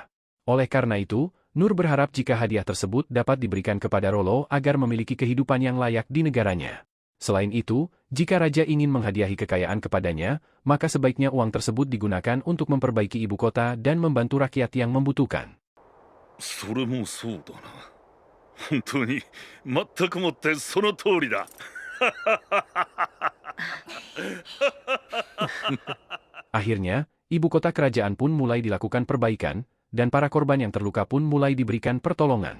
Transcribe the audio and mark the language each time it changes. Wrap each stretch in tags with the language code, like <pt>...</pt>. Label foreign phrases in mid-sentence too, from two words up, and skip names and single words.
<id>Oleh karena itu, Nur berharap jika hadiah tersebut dapat diberikan kepada Rollo agar memiliki kehidupan yang layak di negaranya. Selain itu, jika raja ingin menghadiahi kekayaan kepadanya, maka sebaiknya uang tersebut digunakan untuk memperbaiki ibu kota dan membantu rakyat yang membutuhkan.</id> <ja>それもそうだな。本当に全くもってその通りだ。</ja> <id>Akhirnya, ibu kota kerajaan pun mulai dilakukan perbaikan, dan para korban yang terluka pun mulai diberikan pertolongan.</id>